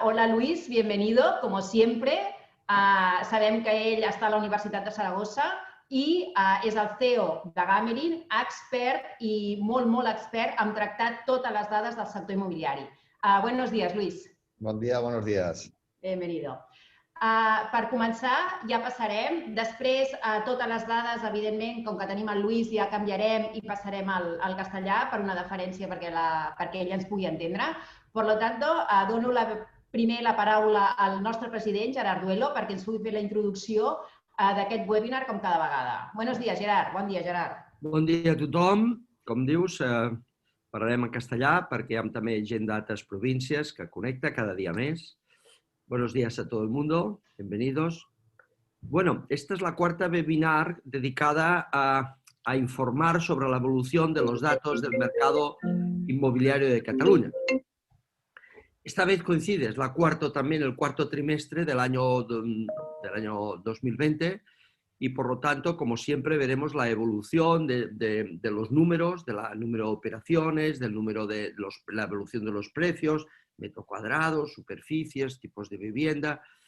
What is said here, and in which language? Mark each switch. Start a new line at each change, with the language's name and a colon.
Spanish: Hola, Luis, bienvenido, como siempre.
Catalan: Sabem que ell està a la Universitat de Saragossa i és el CEO de Gamerin, expert i molt expert en tractar totes les dades del sector immobiliari.
Spanish: Buenos días, Luis.
Catalan: Bon dia,
Spanish: buenos días.
Catalan: Bienvenido. Per començar, ja passarem. Després, totes les dades, evidentment, com que tenim el Lluís, ja canviarem i passarem al castellà per una deferència perquè ell ens pugui entendre. Per tant, dono primer la paraula al nostre president, Gerard Duelo, perquè ens pugui fer la introducció d'aquest webinar com cada vegada.
Spanish: Buenos días, Gerard.
Catalan: Bon dia, Gerard. Bon dia a tothom. Com dius, parlarem en castellà perquè hi ha també gent d'altres províncies que connecta cada dia més.
Spanish: Buenos días a todo el mundo. Bienvenidos. Bueno, esta es la cuarta webinar dedicada a informar sobre la evolución de los datos del mercado inmobiliario de Cataluña. Esta vez coincide, es también el cuarto trimestre del año 2020 y por lo tanto, como siempre, veremos la evolución de los números, del número de operaciones, la evolución de los precios, metro cuadrado, superficies, tipos de vivienda.